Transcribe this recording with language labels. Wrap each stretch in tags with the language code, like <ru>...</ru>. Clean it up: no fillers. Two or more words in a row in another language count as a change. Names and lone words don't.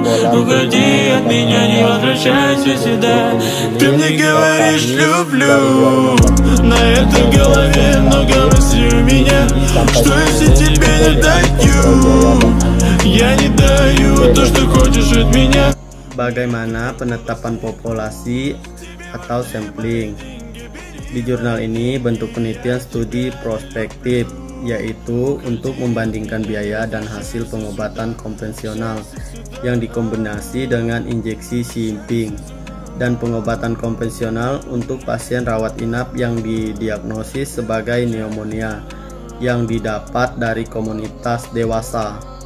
<ru>Уходи от меня, не возвращайся сюда. Ты мне говоришь люблю, на этой голове много мыслей у меня, что если тебе не даю, я не даю то, что хочешь от меня.</ru> <id>Bagaimana penetapan populasi atau sampling? Di jurnal ini bentuk penelitian studi prospektif, yaitu untuk membandingkan biaya dan hasil pengobatan konvensional yang dikombinasi dengan injeksi simping dan pengobatan konvensional untuk pasien rawat inap yang didiagnosis sebagai pneumonia yang didapat dari komunitas dewasa.</id>